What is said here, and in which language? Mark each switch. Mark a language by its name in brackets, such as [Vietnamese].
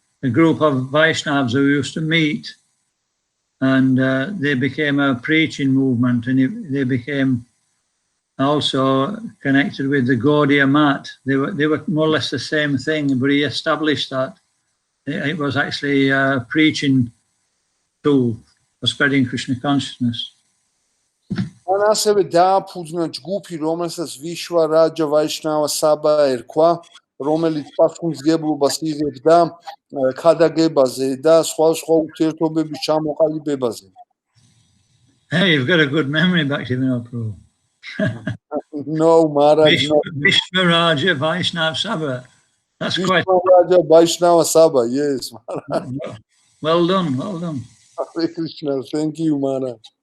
[English] A group of Vaishnavas who used to meet, and they became a preaching movement, and they became also connected with the Gaudiya Mat. They were more or less the same thing, but he established that it was actually a preaching tool for spreading Krishna consciousness. [Georgian] ან ასევე დააფუძნა ჯგუფი, რომელსაც ვიშვა რაჯა ვაიშნავა საბა ერქვა, რომელიც პასუხისმგებლობას იღებდა ქადაგებაზე და სხვა ურთიერთობების ჩამოყალიბებაზე. [English] Hey, you've got a good memory, Bhaktivinoda Prabhu. No, Maharaj. Vishva Raja Vaishnav Sabha. That's quite. Vishwa Raja Vaishnava Sabha, yes, Maharaj. Well done, well done. Hare Krishna, thank you, Maharaj.